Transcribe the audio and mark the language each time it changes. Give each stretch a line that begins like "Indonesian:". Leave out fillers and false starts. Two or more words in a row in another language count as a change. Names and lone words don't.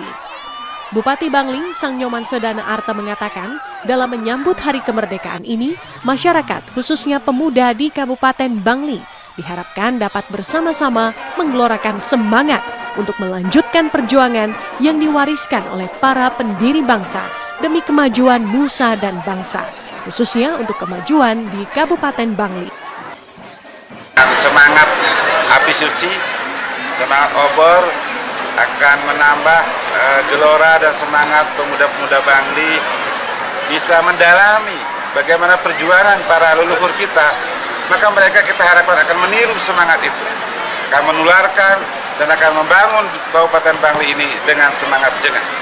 Indonesian: Bupati Bangli, Sang Nyoman Sedana Arta mengatakan, dalam menyambut Hari Kemerdekaan ini, masyarakat khususnya pemuda di Kabupaten Bangli diharapkan dapat bersama-sama menggelorakan semangat untuk melanjutkan perjuangan yang diwariskan oleh para pendiri bangsa demi kemajuan nusa dan bangsa, khususnya untuk kemajuan di Kabupaten Bangli. Semangat api suci, semangat obor akan menambah gelora dan semangat pemuda-pemuda Bangli bisa mendalami bagaimana perjuangan para leluhur kita, maka mereka kita harapkan akan meniru semangat itu, akan menularkan dan akan membangun Kabupaten Bangli ini dengan semangat jengah.